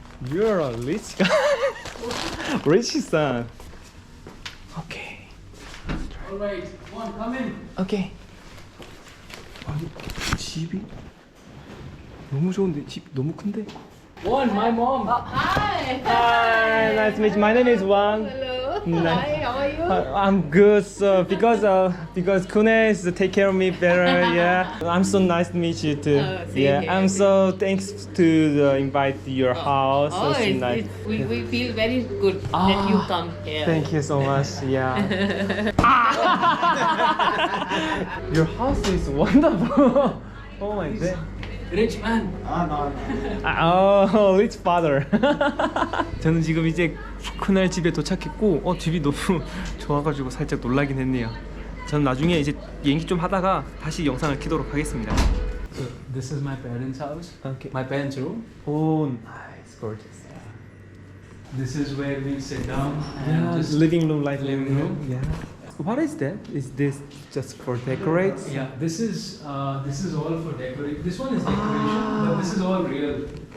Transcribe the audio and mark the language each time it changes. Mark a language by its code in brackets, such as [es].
[en] You're a rich guy. Rich son. Okay. All right, one, come in. Okay. [ko] 아니 집이 너무 좋은데, 집 너무 큰데? [en] One, my mom. Hi. Hi, nice to meet you. My name is Wang. Hello. Nice. Hi, how are you? I'm good. So because Kune is to take care of me better. Yeah, I'm so nice to meet you too. Same Yeah, here. I'm so thanks to the invite to your house. Oh, so nice. we feel very good that you come here. Thank you so much. Yeah. Your house is wonderful. Oh my god. Rich man. Oh, rich father. [ko] 저는 지금 이제 쿠날 집에 도착했고, 집이 너무 좋아가지고 살짝 놀라긴 했네요. 저는 나중에 이제 얘기 좀 하다가 다시 영상을 켜도록 하겠습니다. [en] So this is my parents' house. Okay. My parents' room. Oh, nice, gorgeous. This is where we sit down Yeah, and just living room, like living room. Yeah. What is that? Is this just for decorate? Yeah, this is all for decoration. This one is decoration, but this is all real.